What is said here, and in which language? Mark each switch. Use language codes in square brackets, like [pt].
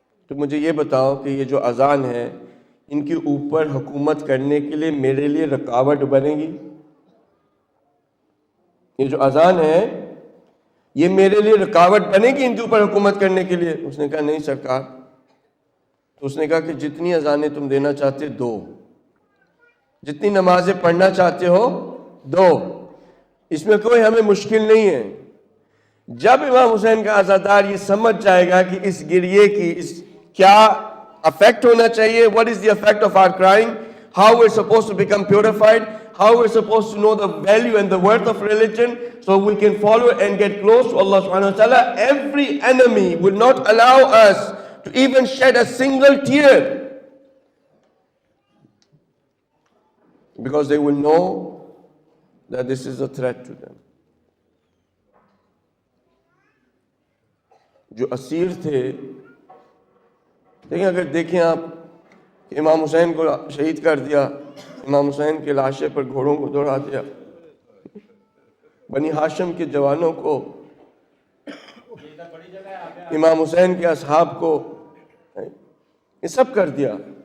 [ur] تو مجھے یہ بتاؤ کہ یہ جو اذان ہے ان کے اوپر حکومت کرنے کے لیے میرے لیے رکاوٹ بنے گی؟ یہ جو اذان ہے یہ میرے لیے رکاوٹ بنے گی ان کے اوپر حکومت کرنے کے لیے؟ اس نے کہا نہیں سرکار. تو اس نے کہا کہ جتنی اذانیں تم دینا چاہتے دو، جتنی نمازیں پڑھنا چاہتے ہو دو، اس میں کوئی ہمیں مشکل نہیں ہے. جب امام حسین کا عزادار یہ سمجھ جائے گا کہ اس گریے کی کیا افیکٹ ہونا چاہیے, [en] what is the effect of our crying, how we're supposed to become purified, how we're supposed to know the value and the worth of religion so we can follow and get close to Allah subhanahu wa ta'ala. Every enemy will not allow us to even shed a single tear because they will know that this is a threat to them. [ur] جو اسیر تھے, لیکن اگر دیکھیں آپ کہ امام حسین کو شہید کر دیا, امام حسین کے لاشے پر گھوڑوں کو دوڑا دیا, بنی ہاشم کے جوانوں کو, امام حسین کے اصحاب کو, یہ سب کر دیا.